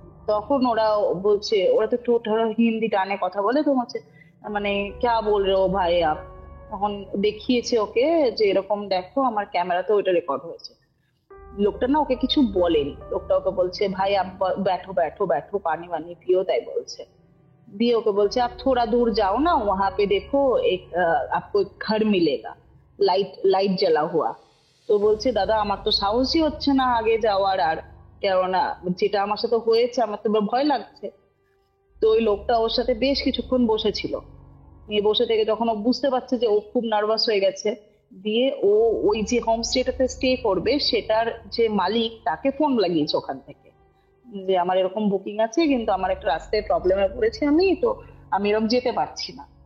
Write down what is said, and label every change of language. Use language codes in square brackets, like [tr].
[bn] তখন ওরা বলছে, ওরা তো একটু হিন্দি টানে কথা বলে, তো হচ্ছে মানে [hi] ক্যা বল রে ও ভাই আপ। [bn] তখন দেখিয়েছে ওকে যে এরকম দেখো আমার ক্যামেরাতে ওইটা রেকর্ড হয়েছে। লোকটা না ওকে কিছু বলেনি, লোকটা ওকে বলছে [hi] ভাই আপ बैठो बैठो बैठो पानी वानी पियो, [bn] তাই বলছে। দিয়ে ওকে বলছে [hi] आप थोड़ा दूर जाओ ना, वहां पे देखो एक आपको एक घर मिलेगा, লাইট জ্বালা হুয়া। [bn] তো বলছে দাদা আমার তো সাহসই হচ্ছে না আগে যাওয়ার, আর কেননা যেটা আমার সাথে হয়েছে আমার তো ভয় লাগছে। তো ওই লোকটা ওর সাথে বেশ কিছুক্ষণ বসেছিল, নিয়ে বসে থেকে যখন ও বুঝতে পারছে যে ও খুব নার্ভাস হয়ে গেছে, দিয়ে ও ওই যে হোমস্টেটাতে স্টে করবে সেটার যে মালিক তাকে ফোন লাগিয়েছে ওখান থেকে, যে আমার এরকম বুকিং আছে কিন্তু আমার একটা রাস্তায় প্রবলেমে পড়েছি আমি, তো আমি এরকম যেতে পারছি না।